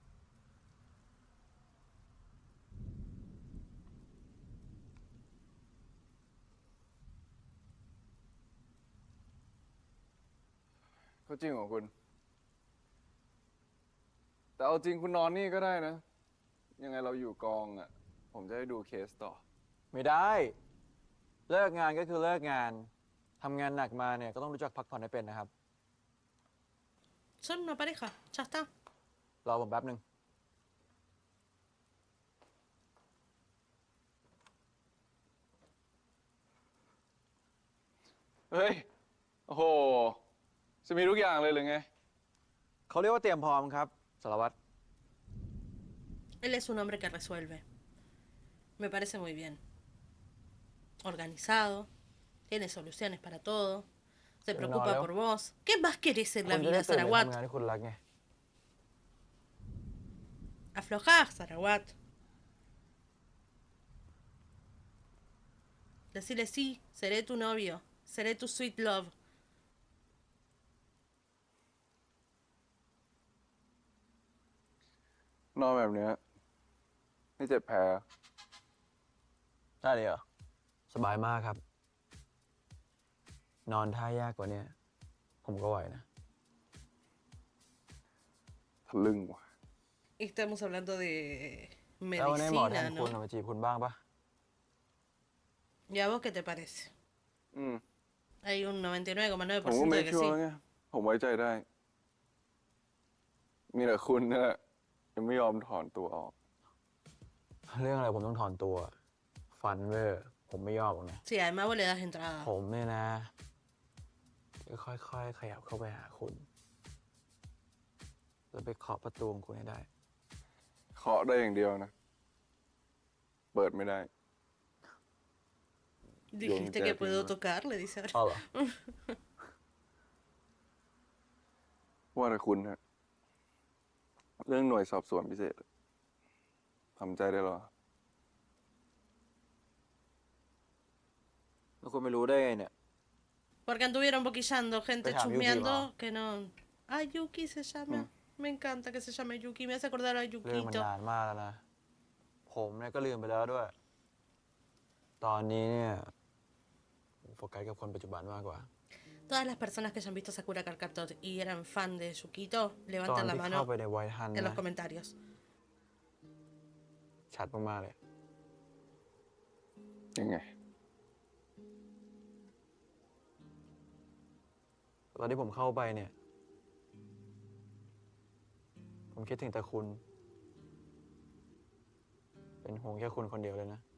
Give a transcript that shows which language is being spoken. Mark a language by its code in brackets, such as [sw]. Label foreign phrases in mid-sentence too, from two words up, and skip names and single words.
[th] ก็จริงของคุณ แต่เอาจริงคุณนอนนี่ก็ได้นะ ยังไงเราอยู่กองอ่ะ ผมจะได้ดูเคสต่อ ไม่ได้ เลิกงานก็คือเลิกงาน ทำงานหนักมาเนี่ยก็ต้องรู้จักพักผ่อนให้เป็นนะครับ [es] Son una pareja, ya está. [th] รอผมแป๊บหนึ่ง เฮ้ย โอ้โห จะมีทุกอย่างเลยหรือไง เขาเรียกว่าเตรียมพร้อมครับสารวัตร [es] Él es un hombre que resuelve. Me parece muy bien. Organizado, tiene soluciones para todo, se preocupa por vos. ¿Qué más querés en [th] คุ [es] la [th] ณจะได้ [es] vida, [th] ตื่นไป [es] Sarawat? [th] ทำงานที่คุณรักไง [es] Aflojá, Sarawat. Decirle sí, seré tu novio, seré tu [en] sweet love. [th] นอนแบบเนี้ยไม่เจ็บแผล ได้เลยเหรอ สบายมากครับ นอนท่ายากกว่าเนี้ยผมก็ไหวนะ ทะลึ่งว่ะ [es] Estamos hablando de [th] แล้ววันนี้หมอแท [es] medicina, [th] นคุณ [es] ¿no? [th] มาจีบคุณบ้างปะ [es] ¿Y a vos qué te parece? [th] อืม [es] Hay un [th] ผมก็ [es] 99,9% [th] ไม่ [es] de que [th] ชัว [es] sí. [th] ร์ไง ผมไว้ใจได้ มีแต่คุณนี่แหละยังไม่ยอมถอนตัวออก เรื่องอะไรผมต้องถอนตัว ฟันเวอร์ผมไม่ยอมหรอกนะ [es] Sí, además vos le das entrada. [th] ผมเนี่ยนะจะค่อยๆ ขยับเข้าไปหาคุณ แล้วไปเคาะประตูของคุณให้ได้ เคาะได้อย่างเดียวนะ เปิดไม่ได้ [es] Dijiste que puedo tocar, le dice ahora. [th] อ้าวเหรอ ว่าแต่คุณฮะ เรื่องหน่วยสอบสวนพิเศษทำใจได้หรอ แล้วคุณไม่รู้ได้ไงเนี่ย [es] Porque anduvieron boquillando, gente Deja, Yuki, chusmeando va. que no. Ah, Yuki se llama. Me encanta que se llame Yuki. Me hace acordar a [th] เรื่องมัน [es] Yukito. [th] นานมากแล้วนะ ผมเนี่ยก็ลืมไปแล้วด้วย ตอนนี้เนี่ยผมโฟกัสกับคนปัจจุบันมากกว่า [es] Todas las personas que hayan visto Sakura Card Captor y eran fan de Yukito, [th] ตอน [es] levanten la [th] ที่ [es] mano [th] เข้าไปในไวท์ฮัน [es] en [th] นะ [es] los comentarios. [th] ชัดมากๆเลย ยังไง ตอนที่ผมเข้าไปเนี่ย ผมคิดถึงแต่คุณ เป็นห่วงแค่คุณคนเดียวเลยนะ